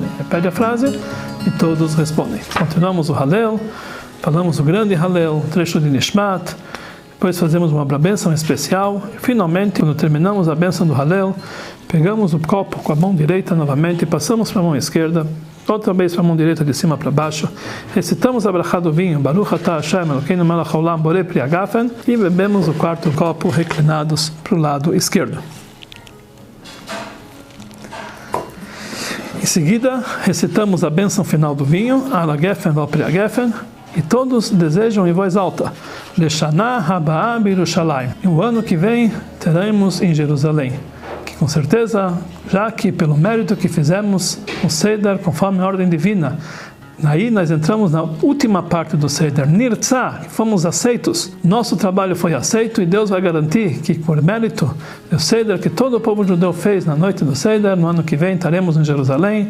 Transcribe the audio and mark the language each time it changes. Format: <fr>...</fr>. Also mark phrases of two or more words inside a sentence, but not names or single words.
<pt>Repete a frase e todos respondem. Continuamos o Halel, falamos o grande Halel, o trecho de Nishmat, depois fazemos uma bênção especial e finalmente, quando terminamos a bênção do Halel, pegamos o copo com a mão direita novamente e passamos para a mão esquerda, outra vez para a mão direita de cima para baixo, recitamos a brachá do vinho,</pt> <he>ברוך אתה השם אלוקינו מלך העולם בורא פרי הגפן,</he> <pt>e bebemos o 4º copo reclinados para o lado esquerdo. Em seguida, recitamos a bênção final do vinho,</pt> <he>על הגפן ועל פרי הגפן,</he> <pt>e todos desejam em voz alta,</pt> <he>לשנה הבאה בירושלים,</he> <pt>e o ano que vem teremos em Jerusalém. Com certeza, já que pelo mérito que fizemos o Seder conforme a ordem divina, Aí nós entramos na última parte do Seder, Nirtzah, que fomos aceitos. Nosso trabalho foi aceito e Deus vai garantir que, por mérito do Seder que todo o povo judeu fez na noite do Seder, no ano que vem estaremos em Jerusalém.</pt>